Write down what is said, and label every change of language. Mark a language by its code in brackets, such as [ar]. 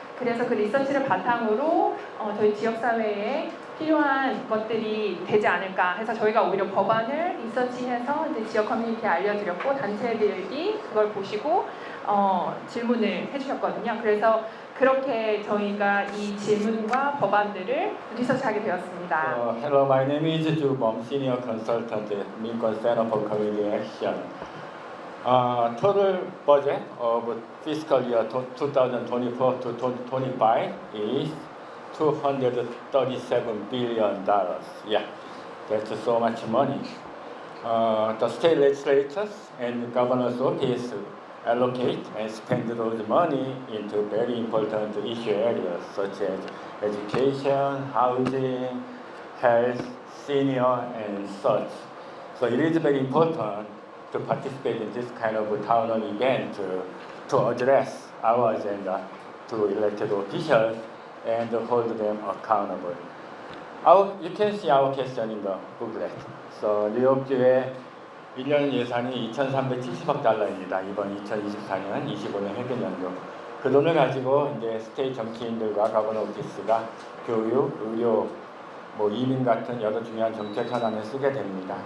[ko] 그래서 그 리서치를 바탕으로 저희 지역사회에 필요한 것들이 되지 않을까 해서 저희가 오히려 법안을 리서치해서 이제 지역 커뮤니티에 알려드렸고 단체들이 그걸 보시고 질문을 해주셨거든요. 그래서 그렇게 저희가 이 질문과 법안들을 리서치하게 되었습니다. [en] Hello, my name is Ju Bom, Senior Consultant at Minkwon Center for Community Action. Total budget of fiscal year 2024 to 2025 is $237 billion. Yeah, that's so much money. The state legislatures and governor's office allocate and spend those money into very important issue areas such as education, housing, health, senior, and such. So it is very important to participate in this kind of town hall event to address our agenda to elected officials and hold them accountable. You can see our question in the booklet. [ko] So 뉴욕주의 1년 예산이 2,370억 달러입니다. 이번 2024년, 25년 회계연도. 그 돈을 가지고 이제 스테이트 정치인들과 가버너 오피스가 교육, 의료, 이민 같은 여러 중요한 정책 현안을 쓰게 됩니다.